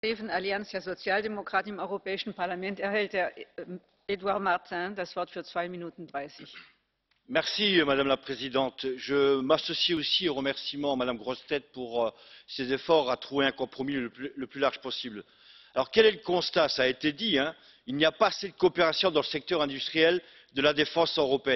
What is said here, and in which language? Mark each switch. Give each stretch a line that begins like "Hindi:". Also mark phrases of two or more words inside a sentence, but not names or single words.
German: Allianz der Sozialdemokraten im Europäischen Parlament erhält Edouard Martin das Wort für 2 Minuten 30.
French: Madame la Présidente. Je m'associe aussi aux remerciements à Madame Grossetête pour ses efforts à trouver un compromis le plus large possible. Alors quel est le constat? Ça a été dit, il n'y a pas assez de coopération dans le secteur industriel de la défense européenne.